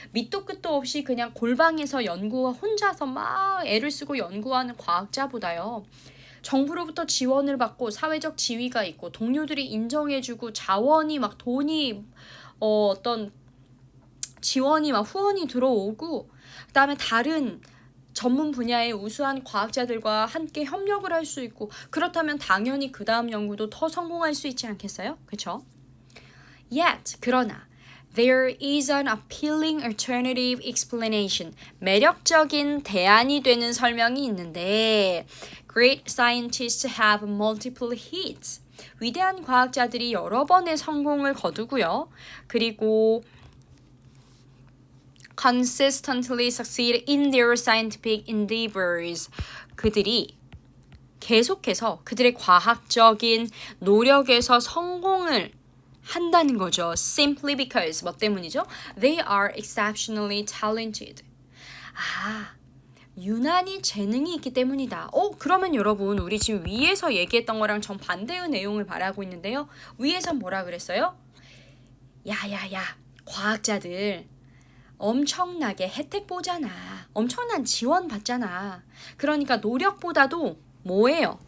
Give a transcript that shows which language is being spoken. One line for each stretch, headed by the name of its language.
Korean: 밑도 끝도 없이 그냥 골방에서 혼자서 막 애를 쓰고 연구하는 과학자보다요, 정부로부터 지원을 받고 사회적 지위가 있고 동료들이 인정해주고 자원이 막 돈이 어떤 지원이 막 후원이 들어오고 그 다음에 다른 전문 분야의 우수한 과학자들과 함께 협력을 할 수 있고 그렇다면 당연히 그 다음 연구도 더 성공할 수 있지 않겠어요? 그렇죠?
English: Yet,
Korean: 그러나
English: there is an appealing alternative explanation.
Korean: 매력적인 대안이 되는 설명이 있는데
English: Great scientists have multiple hits.
Korean: 위대한 과학자들이 여러 번의 성공을 거두고요. 그리고
English: consistently succeed in their scientific endeavors.
Korean: 그들이 계속해서 그들의 과학적인 노력에서 성공을 한다는 거죠.
English: Simply because
Korean: 뭐 때문이죠?
English: They are exceptionally talented.
Korean: 유난히 재능이 있기 때문이다. 그러면 여러분 우리 지금 위에서 얘기했던 거랑 정반대의 내용을 말하고 있는데요. 위에서 뭐라 그랬어요? 야야야 과학자들 엄청나게 혜택 보잖아. 엄청난 지원 받잖아. 그러니까 노력보다도 뭐예요?